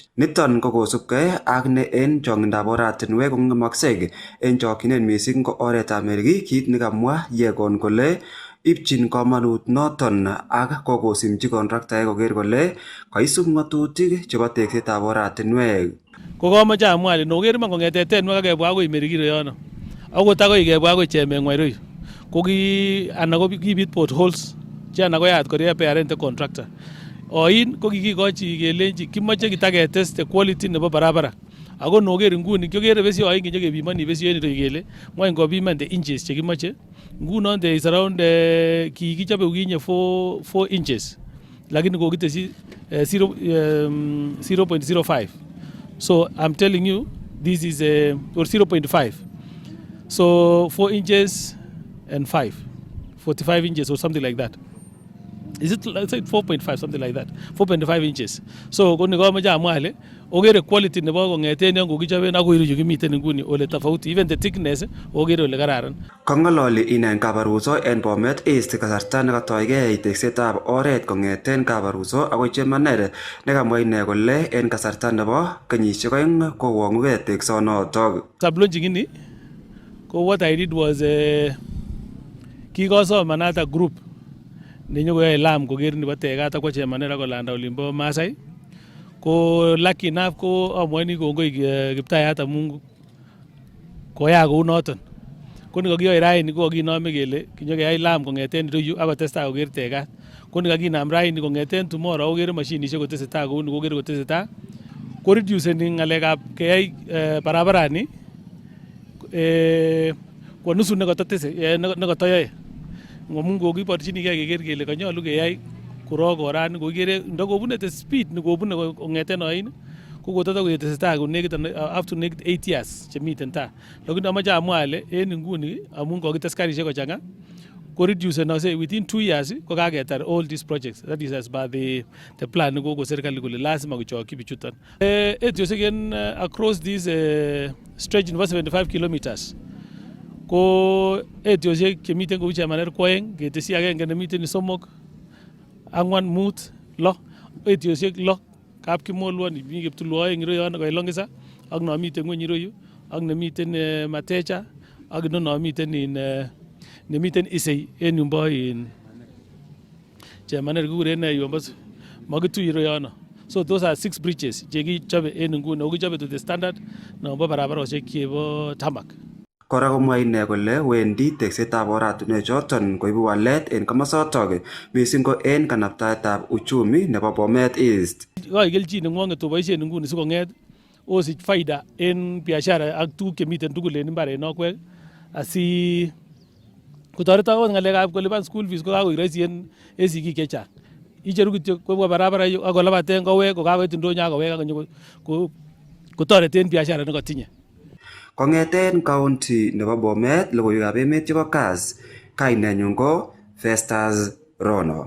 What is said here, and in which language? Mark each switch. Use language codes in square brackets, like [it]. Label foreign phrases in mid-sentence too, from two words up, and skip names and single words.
[kln] Niton ko kosubkei ak ne en chong'indab oratinwek kong'emoksei en chokyinet mising ko oretab Meriki, kit nekamwa Yegon kole ibchin komanut noton ak kokosimchi kontraktaek koker kole kaisub ng'atutik chebo teksetab oratinwek. Kokomoche amwa ale noker iman kong'ete Tenwek akebwa akoi Merikiro yono akot akoi kebwa akoi Chemengwa iroi ko kibit potholes che ana koyat kora [en] parent contractor. [kln] Oin ko kikikochi kelenji kimoche kitaketes [en] the quality [kln] nebo barabara. Ako noker nguni kyokere besio oin kinyokebimoni besio en iroi kele ngwany kobiman [en] the inches [kln] chekimoche. Ngunon [en] there is around [kln] kikichobe ukinye 4 inches lakini kokitesi 0.05. [en] So I'm telling you this is or 0.5. So 4 inches and 5, 45 inches or something like that. is it, let's say 4.5, something like that, 4.5 inches. [kln] So kung nagamaja amwale, ogere quality nebo kongeten yon kokichoben akoi ireyu kimiten nguni ole tofauti, [en] even the thickness [kln] ogere ole kararan. Kong'ololi inen Kabaruso en Bomet East kasarta nekatoigei teksetab oret kong'eten Kabaruso akoi Chemaner nekamwa ine kole en kasarta nebo kenyisiek 2 kowong'ugei teksonotok. Sub-launching ini, ko [en] what I did was [kln] kikosom [en] another group [kln] nenyokoyoe lam koker nebo tekat akwo Chemaner akolanda olimbo Masai. Ko [en] lucky enough [kln] ko amwoni kongoi Kiptayat amun koyaa kou noton. Ko nikakiyoe raini ko kakinome kele kinyokeyai lam kong'eten ireyu akotestai koker tekat. Ko nikakinam raini kong'eten tomorrow okere mashinisiek kotesetai kouni kokere kotesetai. Ko reduceni ng'alekab keyai barabarani [sw] kwa nusu [kln] nekatoyoe. Ngamun kokiborchinigei keker kele kanyolu keyai korok orani kokere ndakobune [en] the speed [kln] nekobune kong'eten oin ko kototo kotesetai konekit [en] up to [kln] nekit [en] 8 years [kln] chemiten taa. Lakini amache amwa ale en nguni amun kokites karisiek kochang'a ko [en] reduce say within 2 years [kln] ko kaketar [en] all these projects. That is as per the plan [kln] nekoko serikali kole lazima kochokyi bichuton. Etiosiek en [en] across this stretch [kln] nebo 75 kilometers ko etiosiek chemiten kou Chemaner ko 2 ketesyi agenge nemiten somok 4 5 6 etiosiek 6 kap Kimolwon mi Kiptulwo en ireyon koilongisa ak nomiten ngweny ireyu ak nemiten Matecha ak nomiten nemiten Isei en yumbo Chemaner kikuren yumbo makitu ireyono. [en] So those are 6 bridges [kln] chekichobe en nguni ako kichobe [en] to the standard [kln] nombo barabarosiek chebo tarmac. Kora komwa ine kole wendi teksetab oratinwek choton koibu walet en komosotok missing ko en kanaptaetab uchumi nebo Bomet East. Koi kelchin neng'wong'et oboisien nguni sikong'et osich faida en biashara ak tuguk chemiten tugul en mbarenokwek asi kotoret akot ng'alekab kolipan [en] school fees [kln] ko kakoik rahisi en sigik chechang. Icheru kityo kobwa barabara yu ak kolabaten kowek kokakoit ndonyo ak kowek ak kotoreten biashara nekotinye. Kong'eten county nebo Bomet, logoiwekab emet chebo Kass, kainenyun ko Festus Rono.